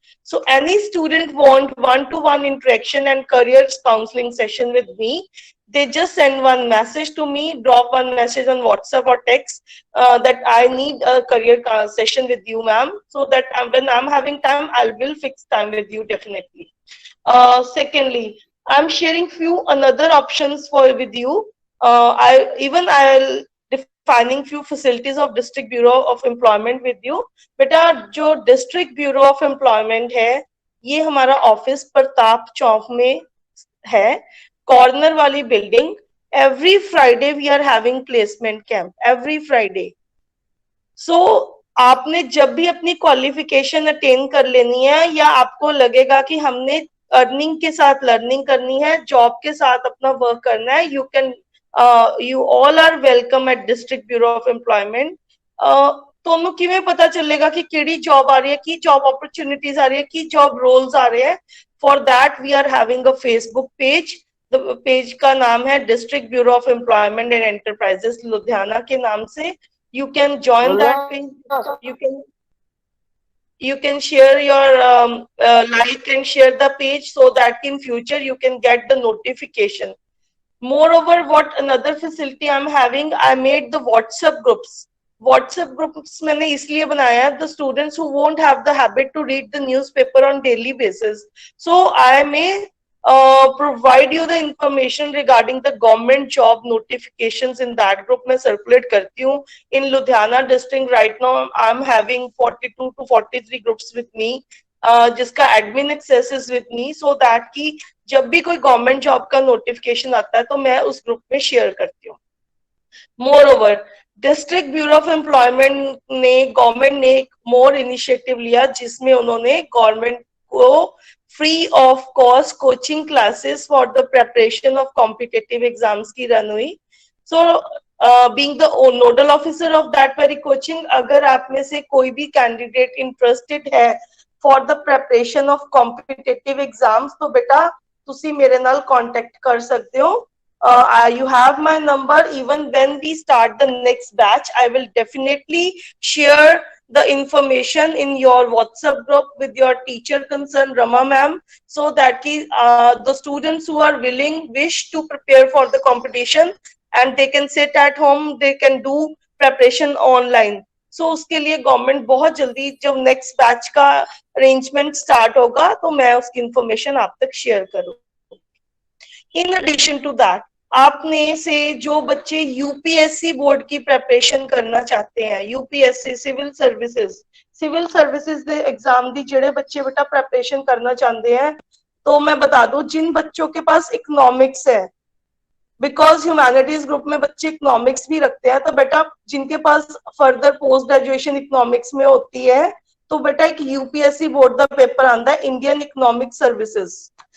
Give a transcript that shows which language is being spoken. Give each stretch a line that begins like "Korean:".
English: So any student want one-to-one interaction and career counseling session with me, they just send one message to me, drop one message on WhatsApp or text that I need a career session with you, ma'am, so that when I'm having time, I will fix time with you definitely. Secondly, I'm sharing few another options with you. I'll defining few facilities of District Bureau of Employment with you.
Hindi: बेटा जो District Bureau of Employment है, ये हमारा office Pratap चौक में है, corner वाली building.
English: Every Friday we are having placement camp, every Friday.
Hindi: सो आपने जब भी अपनी क्वालिफिकेशन अटेन कर लेनी है, या आपको लगेगा कि हमने अर्निंग के साथ लर्निंग करनी है, जॉब के साथ अपना वर्क करना है,
English: You can you all are welcome at District Bureau of Employment.
Punjabi: ਤੁਹਾਨੂੰ ਕਿਵੇਂ ਪਤਾ ਚੱਲੇਗਾ ਕਿ ਕਿਹੜੀ ਜੌਬ ਆ ਰਹੀ ਹੈ, ਕੀ ਜੌਬ
Hindi: अपॉर्चुनिटीज आ रही है,
Punjabi: ਕੀ
Hindi: जॉब रोल्स आ रहे हैं?
English: For that we are having a Facebook page. The page
Hindi: का नाम है
English: District Bureau of Employment and Enterprises
Hindi: Ludhiana के नाम से.
English: You can join that page. You can share your like and share the page so that in future you can get the notification. Moreover, what another facility I'm having, I made the WhatsApp groups. WhatsApp groups
Hindi: मैंने इसलिए बनाया,
English: the students who won't have the habit to read the newspaper on daily basis. So I may provide you the information regarding the government job notifications in that group.
Hindi: मैं circulate करती हूँ.
English: In Ludhiana district right now, I'm having 42 to 43 groups with me.
Hindi: जिसका
English: admin access is with me, so that
Hindi: कि जब भी कोई government job का notification आता है तो मैं उस ग्रुप में शेयर करती हूँ। More over, district bureau of employment ने, गवर्नमेंट ने एक मोर इनिशिएटिव लिया जिसमें उन्होंने गवर्नमेंट को
English: free of cost coaching classes for the preparation of competitive exams
Hindi: की रन हुई।
English: so being the nodal officer of that very coaching,
Hindi: अगर आप में से कोई भी कैंडिडेट इंटरेस्टेड है
English: for the preparation of competitive exams,
Hindi: तो बेटा
Punjabi: तुसी मेरे नाल
Hindi: contact कर सकते हो।
English: You have my number. Even when we start the next batch, I will definitely share the information in your WhatsApp group with your teacher concerned, Rama ma'am, so that the students who are willing, wish to prepare for the competition, and they can sit at home, they can do preparation online.
Hindi: सो उसके लिए government बहुत जल्दी जब next batch का arrangement start होगा तो मैं उसकी इंफॉर्मेशन आप तक शेयर करूँ। इन एडिशन टू दैट, आपने से जो बच्चे यूपीएससी बोर्ड की प्रिपरेशन करना चाहते हैं, यूपीएससी सिविल सर्विसेज
Punjabi: दे एग्जाम दी जेड़े बच्चे
Hindi: बेटा प्रिपरेशन करना चाहते हैं, तो मैं बता दूं जिन बच्चों के पास इकोनॉमिक्स है, बिकॉज ह्यूमैनिटीज ग्रुप में बच्चे इकोनॉमिक्स भी रखते हैं, तो बेटा जिनके पास फर्दर पोस्ट ग्रेजुएशन इकोनॉमिक्स में होती है, तो बेटा एक यूपीएससी बोर्ड का पेपर आता है इंडियन इकोनॉमिक सर्विसेज।